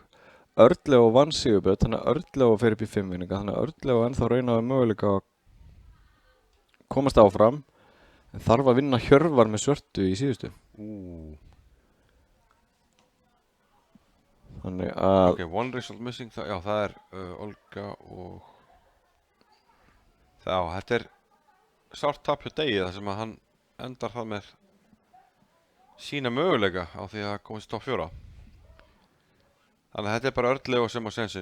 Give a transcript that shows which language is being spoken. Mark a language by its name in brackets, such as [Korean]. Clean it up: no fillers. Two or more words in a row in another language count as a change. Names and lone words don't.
[Icelandic] Örlego vann Sigurbjörn, þannig að Örlego fer upp í 5 vinninga, þannig að Örlego ennþá reynaði möguleika að komast áfram, en þarf að vinna Hjörvar með svörtu í síðustu. Þannig að [English] Ok, one result missing, [Icelandic] já það er Olga og já, þetta er sárt tap hjá degi þar sem að hann endar það með sína möguleika á því að komast topp 4. Þannig að þetta er bara Örlego sem á sensinn.